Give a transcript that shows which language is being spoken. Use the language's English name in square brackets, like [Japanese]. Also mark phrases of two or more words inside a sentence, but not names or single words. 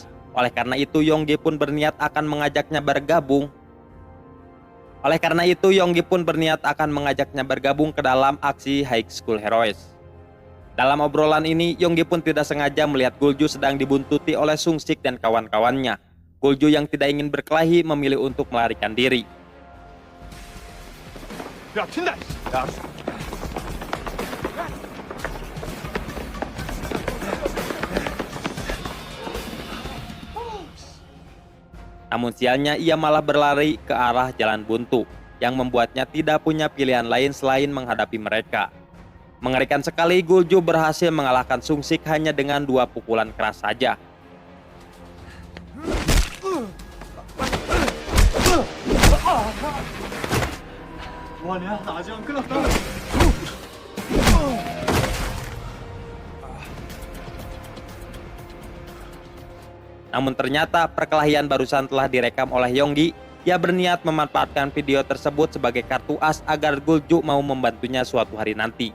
[Indonesian] Oleh karena itu, Yonggi pun berniat akan mengajaknya bergabung ke dalam aksi High School Heroes. Dalam obrolan ini, Yonggi pun tidak sengaja melihat Gulju sedang dibuntuti oleh Sung Sik dan kawan-kawannya. Gulju yang tidak ingin berkelahi memilih untuk melarikan diri. [Korean] 야, 튄다. 야, [Indonesian] Namun sialnya ia malah berlari ke arah jalan buntu, yang membuatnya tidak punya pilihan lain selain menghadapi mereka. Mengerikan sekali, Gulju berhasil mengalahkan Sung Sik hanya dengan 2 pukulan keras saja. [Korean] 뭐하냐? 나 아직 안 끝났다. [Indonesian] Namun ternyata perkelahian barusan telah direkam oleh Yonggi. Ia berniat memanfaatkan video tersebut sebagai kartu as agar Gulju mau membantunya suatu hari nanti.